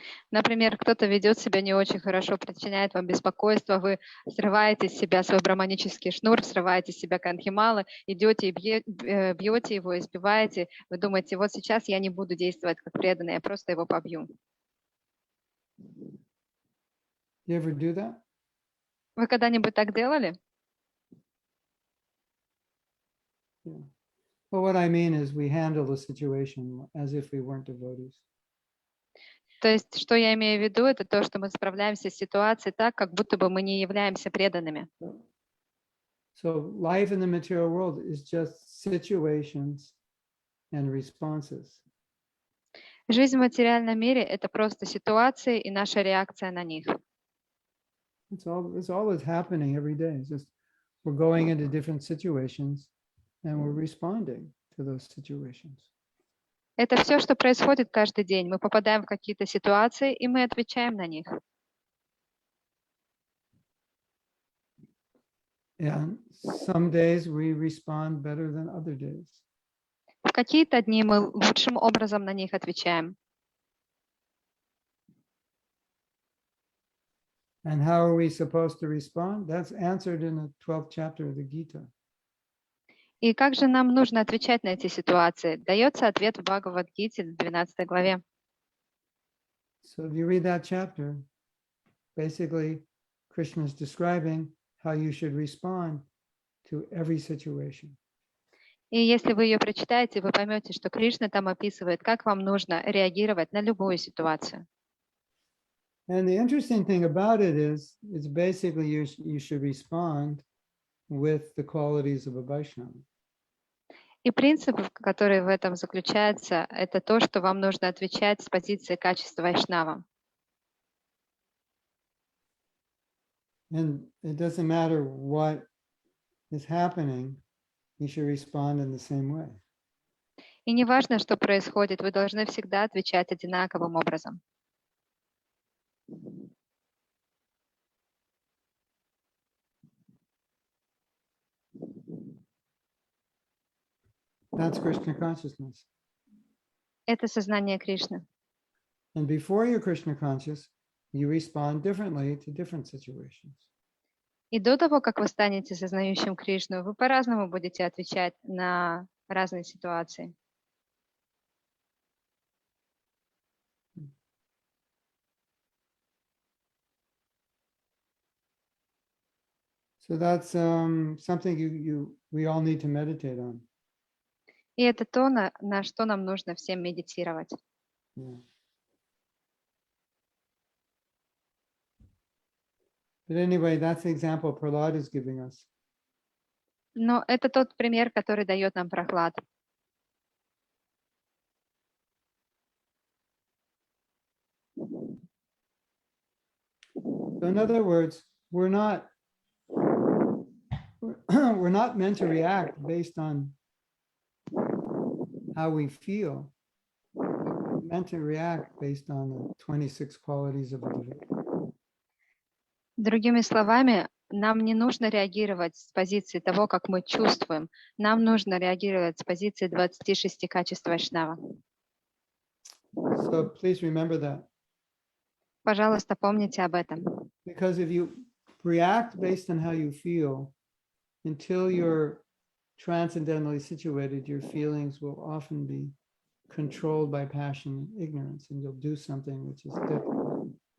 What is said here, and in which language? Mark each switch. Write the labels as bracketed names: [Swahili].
[Russian] Например, кто-то ведет себя не очень хорошо, причиняет вам беспокойство, вы срываете с себя свой браманический шнур, срываете с себя канхималы, идете и бьете его, избиваете. Вы думаете, вот сейчас я не буду действовать как преданный, я просто его побью. [English] You ever do that? [Russian] Вы когда-нибудь так делали? [English] Yeah. Well, what I mean is we handle the situation as if we weren't devotees. [Russian] То есть, что я имею в виду, это то, что мы справляемся с ситуацией так, как будто бы мы не являемся преданными. [English] So life in the material world is just situations and responses. [Russian] Жизнь в материальном мире — это просто ситуации и наша реакция на них. [English] It's all that's happening every day. It's just we're going into different situations and we're responding to those situations. [Russian] Это все, что происходит каждый день. Мы попадаем в какие-то ситуации, и мы отвечаем на них. [English] And some days we respond better than other days. [Russian] В какие-то дни мы лучшим образом на них отвечаем. [English] And how are we supposed to respond? That's answered in the 12th chapter of the Gita. [Russian] И как же нам нужно отвечать на эти ситуации? Дается ответ в Бхагавад-гите, в 12 главе. [English] So if you read that chapter, basically Krishna is describing how you should respond to every situation. [Russian] И если вы ее прочитаете, вы поймете, что Кришна там описывает, как вам нужно реагировать на любую ситуацию. [English] And the interesting thing about it is, it's basically you should respond with the qualities of a Vaishnava. [Russian] И принцип, который в этом заключается, это то, что вам нужно отвечать с позиции качества вайшнава. [English] And it doesn't matter what is happening, you should respond in the same way. [Russian] И не важно, что происходит, вы должны всегда отвечать одинаковым образом. [English] That's Krishna consciousness. [Russian] Это сознание Кришны. [English] And before you're Krishna conscious, you respond differently to different situations. [Russian] И до того, как вы станете сознающим Кришну, вы по-разному будете отвечать на разные ситуации. [English] So that's something we all need to meditate on. [Russian] И это то, на что нам нужно всем медитировать. [English] Yeah. But anyway, that's the example Prahlad is giving us. [Russian] Но это тот пример, который дает нам Прохлад. [English] So in other words, we're not meant to react based on how we feel. We're meant to react based on the 26 qualities of a devotee. [Russian] Другими словами, нам не нужно реагировать с позиции того, как мы чувствуем. Нам нужно реагировать с позиции 26 качеств вайшнава. [English] So please remember that. [Russian] Пожалуйста, помните об этом. [English] Because if you react based on how you feel, until you're transcendentally situated, your feelings will often be controlled by passion and ignorance, and you'll do something which is different.